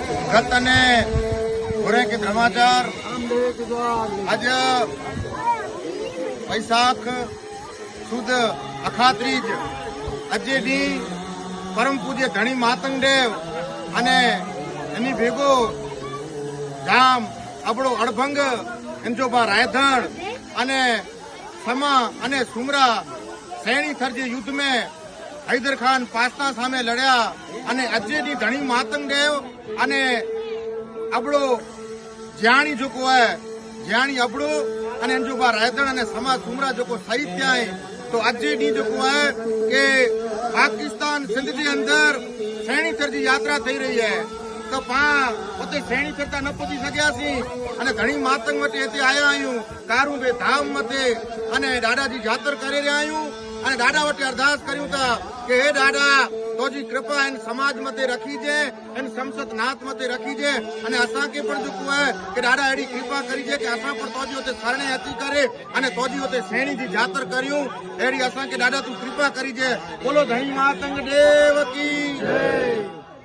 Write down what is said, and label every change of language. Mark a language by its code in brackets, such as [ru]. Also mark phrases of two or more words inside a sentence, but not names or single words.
[kfr] गत ने घोरे के समाचार आज वैशाख सुद अखात्रीज अजे डी परम पूज्य धणी मातंगदेव अने एनी भेगो जाम अपड़ो अड़भंग एंजोबा रायधण अने समा अने सुमरा सैणी थरजे युद्ध में हैदर खान पासना सामे लड़या अने अजे डी धणी मातंगदेव अने अपड़ो ज्याणी जो को है ज्याणी अपड़ो अने एंजोबा रायधण अने समा सुमरा जो को शहीद थया है। तो अजे डी जो को है कि पाकिस्तान सिंध के अंदर सैणी थर जी यात्रा थई रही है तो उते सैणी थरता न [sd] पहुंची सकियासी अने घणी मातंग वटे हिते आया आहियूं कारूबे धाम मथे अने दादाजी जातर करे रहिया आहियूं अने दादा वटे अरदास करियूं था कि हे दादा तोजी कृपा इन समाज मथे रखीजे इन संसद नाथ मथे रखीजे अने असांखे पण जो है कि दादा अहिड़ी कृपा करीजे कि असां पण तोजी उते शरणे अची करे अने तोजी उते सैणी जी जातर करियूं अहिड़ी असांखे दादा तू कृपा करीजे। [hi] बोलो धणी मातंग देव की जय।